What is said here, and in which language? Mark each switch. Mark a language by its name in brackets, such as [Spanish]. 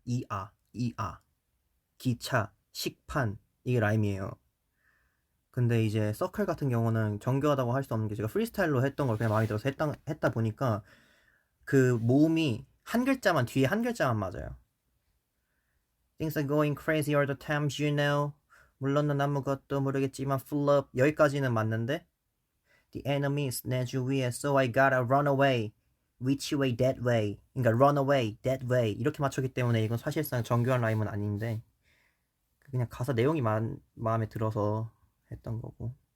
[Korean] 이아 기차, 식판 이게 라임이에요. 근데 이제 서클 같은 경우는 정교하다고 할 수 없는 게, 제가 프리스타일로 했던 걸 그냥 마음에 들어서 했다 보니까 그 모음이 한 글자만, 뒤에 한 글자만 맞아요. [English] Things are going crazy all the time, you know. [Korean] 물론 넌 아무것도 모르겠지만 [English] full up [Korean] 여기까지는 맞는데, [English] The enemy is [Korean] 내 주위에, [English] so I gotta run away. Which way, that way. [Korean] 그러니까 [English] run away, that way [Korean] 이렇게 맞췄기 때문에 이건 사실상 정교한 라임은 아닌데, 그냥 가사 내용이 마음에 들어서 했던 거고.